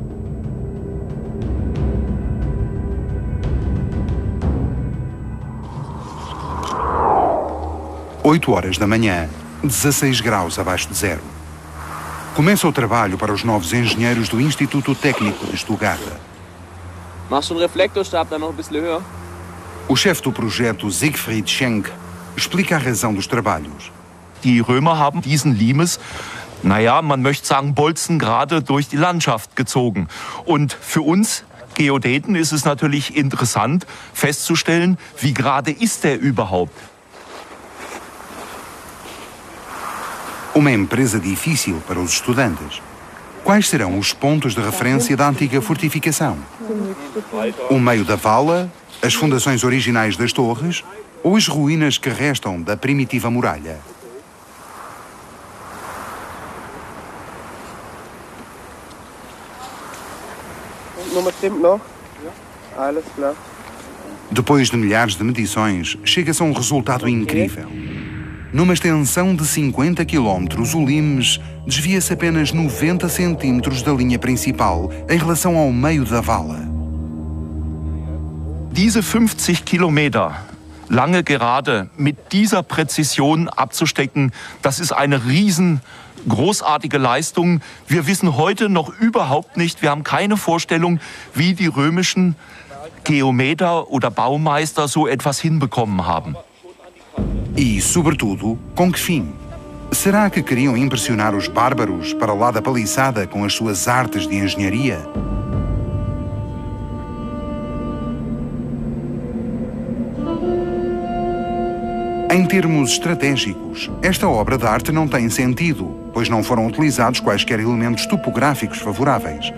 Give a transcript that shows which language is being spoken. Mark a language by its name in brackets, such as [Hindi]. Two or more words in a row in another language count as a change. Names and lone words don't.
[Portuguese] Oito horas da manhã, 16 graus abaixo de zero. Começa o trabalho para os novos engenheiros do Instituto Técnico de Stuttgart. [German] Machst du einen Reflektorstab dann noch ein bisschen höher? [Portuguese] O chefe do projeto, Siegfried Schenk, explica a razão dos trabalhos. [German] Die Römer haben diesen Limes, naja, man möchte sagen, bolzengerade durch die Landschaft gezogen. Und für uns Geodäten ist es natürlich interessant festzustellen, wie gerade ist der überhaupt. [Portuguese] Uma empresa difícil para os estudantes. Quais serão os pontos de referência da antiga fortificação? O meio da vala, as fundações originais das torres ou as ruínas que restam da primitiva muralha? [German] Nummer stimmt noch? Alles klar. [Portuguese] Depois de milhares de medições, chega-se a um resultado incrível. Numa extensão de 50 km, o limes desvia-se apenas 90 cm da linha principal em relação ao meio da vala. [German] Diese 50 Kilometer lange Gerade mit dieser Präzision abzustecken, das ist eine großartige Leistung. Wir wissen heute noch überhaupt nicht, wir haben keine Vorstellung, wie die römischen Geometer oder Baumeister so etwas hinbekommen haben. [Portuguese] E, sobretudo, com que fim? Será que queriam impressionar os bárbaros para lá da paliçada com as suas artes de engenharia? Em termos estratégicos, esta obra de arte não tem sentido, pois não foram utilizados quaisquer elementos topográficos favoráveis.